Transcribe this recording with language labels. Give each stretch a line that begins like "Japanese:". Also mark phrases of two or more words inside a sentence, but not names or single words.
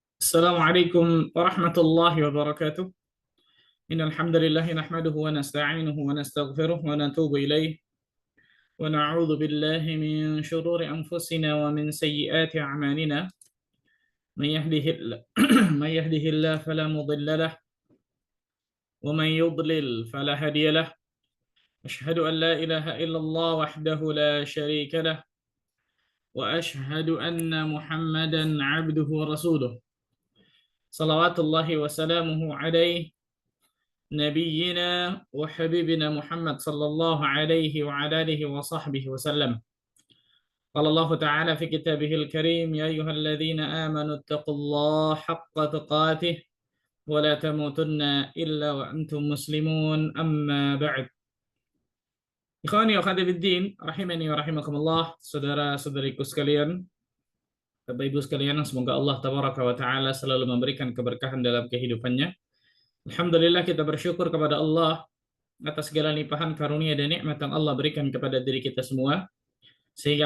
Arabic: السلام عليكم ورحمة الله وبركاته إن الحمد لله نحمده ونستعينه ونستغفره ونتوب إليه ونعوذ بالله من شرور أنفسنا ومن سيئات أعمالنا. من يهده الله من يهده الله فلا مضل له ومن يضلل فلا هادي له. أشهد أن لا إله إلا الله وحده لا شريك له وأشهد أن محمدا عبده ورسوله. صلوات الله وسلامه عليه نبينا وحبيبنا محمد صلى الله عليه وعلى آله وصحبه وسلم. قال الله تعالى في كتابه الكريم: يا أيها الذين آمنوا اتقوا الله حق تقاته ولا تموتن إلا وأنتم مسلمون أما بعد. إخواني وأخواتي في الدين رحمني ورحمكم الله,
Indonesian: saudara-saudariku sekalian, Bapak Ibu sekalian, semoga Allah
Arabic: تبارك وتعالى
Indonesian: selalu memberikan keberkahan dalam kehidupannya. Alhamdulillah, kita bersyukur kepada Allah atas segala limpahan karunia dan nikmat yang Allah berikan kepada diri kita semua, sehingga